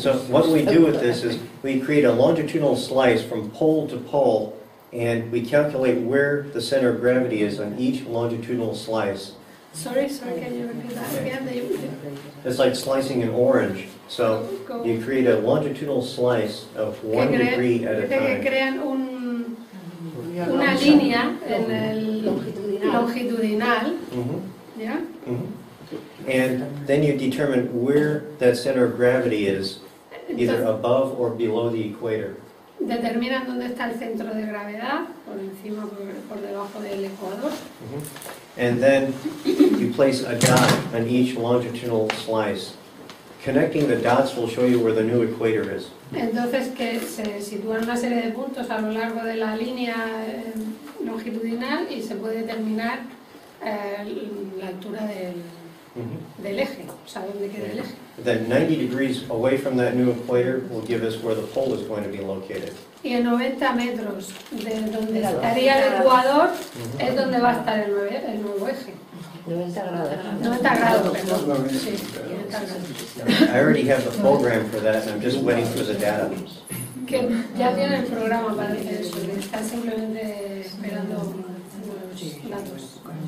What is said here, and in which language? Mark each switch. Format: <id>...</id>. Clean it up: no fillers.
<en>So what we do with this is we create a longitudinal slice from pole to pole, and we calculate where the center of gravity is on each longitudinal slice. Sorry, can you repeat that again? It's like slicing an orange. So you create a longitudinal slice of 1 degree at a</en> <es>que</es> <en>time.</en> <es>crean una línea en el longitudinal. ¿Ya?</es> <en>And then you determine where that center of gravity is, either above or below the equator.</en> <es>Determinan dónde está el centro de gravedad, por encima o por debajo del ecuador.</es> <en>And then you place a dot on each longitudinal slice. Connecting the dots will show you where the new equator is.</en> <es>Entonces que se sitúan una serie de puntos a lo largo de la línea longitudinal y se puede determinar la altura del eje, o sea, dónde queda el eje.</es> <en>Then 90 degrees away from that new equator will give us where the pole is going to be located.</en> <es>Y en 90 metros de donde estaría el ecuador es donde va a estar el nuevo eje. 90 grados. 90 grados, perdón. Sí, 90 grados.</es> <en>I already have the program for that, and I'm just waiting for the data.</en> <es>Que ya tiene el programa para hacer eso, que está simplemente esperando los datos.</es>